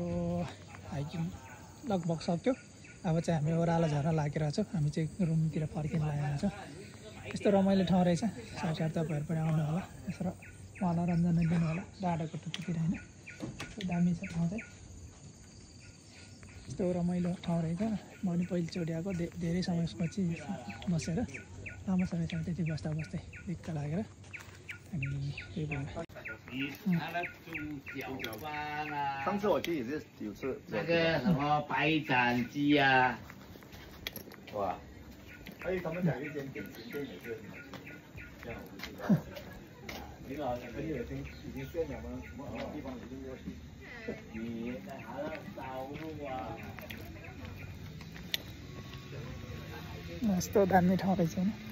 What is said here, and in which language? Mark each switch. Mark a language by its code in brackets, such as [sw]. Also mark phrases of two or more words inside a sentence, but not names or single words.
[ne] हाइकिङ लगभग सक्यो अब चाहिँ हामी ओह्रालो झर्न लागिरहेको छौँ हामी चाहिँ रुमतिर फर्किन लागेको छौँ यस्तो रमाइलो ठाउँ रहेछ साथीहरू तपाईँहरू पनि आउनु होला यसो मनोरञ्जन दिनु होला डाँडाको टुप्पोतिर होइन दामी छ ठाउँ चाहिँ यस्तो रमाइलो ठाउँ रहेछ म पनि पहिलोचोटि आएको धेरै समयपछि बसेर लामो समयसम्म त्यति बस्दा बस्दै दिक्क लागेर अनि त्यही भएर [zh] 上次我去也是有吃那个什么白斩鸡呀、哇，还有他们讲一间点心店也是很好吃，这样我不知道。你老朋友已经宣扬了，什么地方一定要去。你在还要烧肉啊？ [ne] यस्तो दामी ठाउँ रहेछ नि